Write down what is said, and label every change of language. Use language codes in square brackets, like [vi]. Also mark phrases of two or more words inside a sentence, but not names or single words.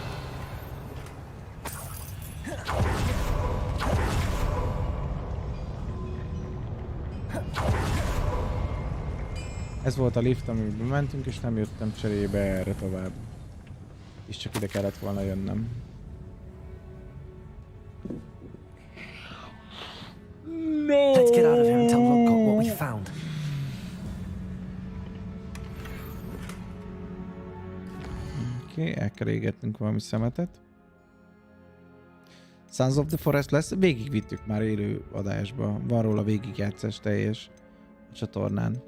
[hu] Ez volt a lift, amiben mentünk, és nem jöttem cserébe erre tovább. És csak ide kellett volna jönnöm. [en] No! Let's get out of here and tell Lodgok what we found. [hu] Oké, el kell égetnünk valami szemetet. Sons of the Forest lesz. Végigvittük már élő adásba. Van róla végigjátszás teljes a csatornán.